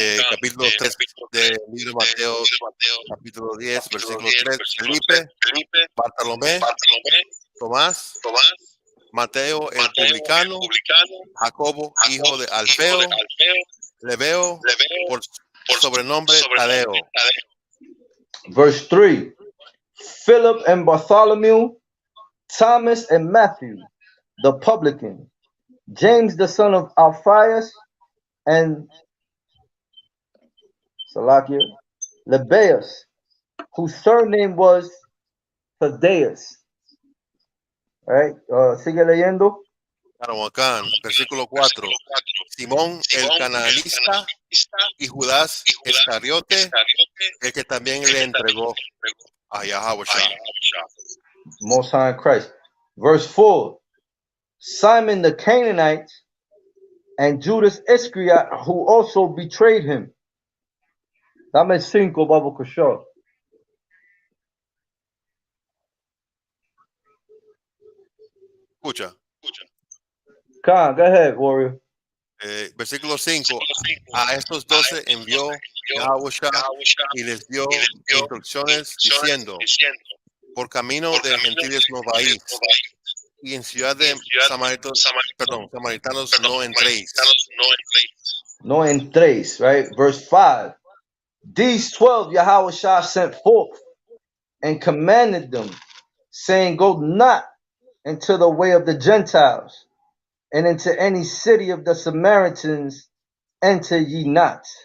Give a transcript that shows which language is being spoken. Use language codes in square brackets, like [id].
[es] Capítulo 3 del libro de Mateo, capítulo 10, versículo 3. Felipe, Bartolomé, Tomás, Mateo el publicano, Jacobo, hijo de Alfeo, Lebeo, por sobrenombre Tadeo. [en] Verse 3. Philip and Bartholomew, Thomas and Matthew, the publican, James the son of Alphaeus, and Salakia, Lebbaeus, whose surname was Thaddeus. Right? [es] Sigue leyendo. Versículo 4. Simón el cananista y Judas Iscariote, el que también le entregó a Yahweh. [en] Most High Christ. Verse 4. Simon the Canaanite and Judas Iscariot, who also betrayed him. [es] Dame 5, [en] Baba Kashaw. [es] Escucha. [en] Khan, go ahead, warrior. [es] Versículo 5. A estos 12 envió Yahushua y les dio instrucciones diciendo: por camino de gentiles no vais, y en ciudad de samaritanos no entréis. No entréis, right? [en] Verse 5. These 12 Yahushua sent forth and commanded them, saying, go not into the way of the Gentiles, and into any city of the Samaritans enter ye not.